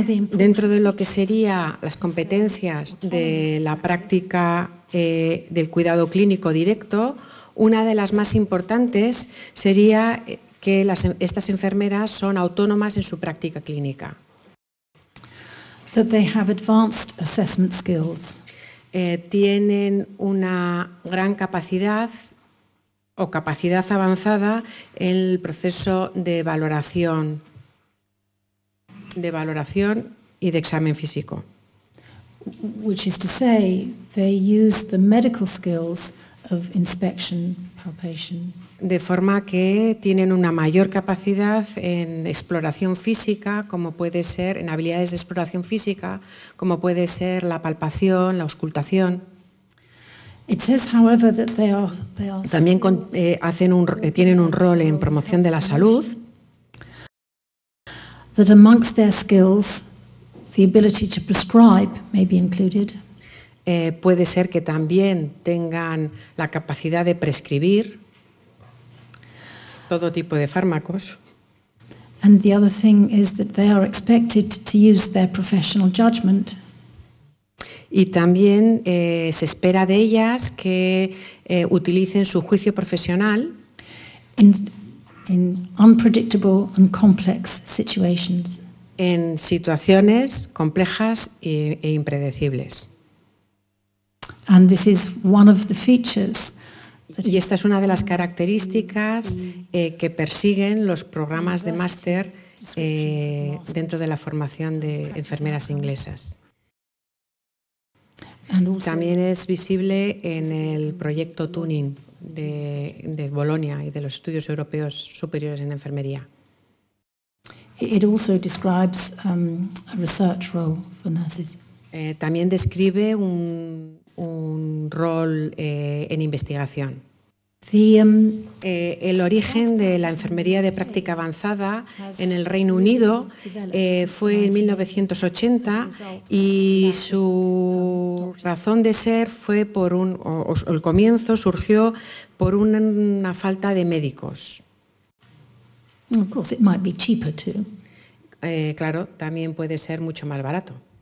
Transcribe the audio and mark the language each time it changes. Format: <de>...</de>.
<es>Dentro de lo que serían las competencias de la práctica del cuidado clínico directo, una de las más importantes sería que estas enfermeras son autónomas en su práctica clínica.</es> <en>That they have advanced assessment skills.</en> <es>Tienen una gran capacidad o capacidad avanzada en el proceso de valoración y de examen físico.</es> <en>Which is to say, they use the medical skills of inspection, palpation.</en> <es>De forma que tienen una mayor capacidad en exploración física, como puede ser en habilidades de exploración física, como puede ser la palpación, la auscultación.</es> <en>It says, however, that they are</en> <es>También tienen un rol en promoción de la salud.</es> <en>that amongst their skills, the ability to prescribe may be included.</en> <es>Puede ser que también tengan la capacidad de prescribir todo tipo de fármacos.</es> <en>And the other thing is that they are expected to use their professional judgment.</en> <es>Y también se espera de ellas que utilicen su juicio profesional</es> <en>in unpredictable and complex situations.</en> <es>En situaciones complejas e impredecibles.</es> <en>And this is one of the features.</en> <es>Y esta es una de las características que persiguen los programas de máster dentro de la formación de enfermeras inglesas. También es visible en el proyecto Tuning de Bolonia y de los estudios europeos superiores en enfermería.</es> <en>It also describes a research role for nurses.</en> <es>También describe un rol en investigación. El origen de la enfermería de práctica avanzada en el Reino Unido fue en 1980 y su razón de ser fue el comienzo surgió por una falta de médicos.</es> <en>Of course, it might be cheaper too.</en> <es>Claro, también puede ser mucho más barato.</es>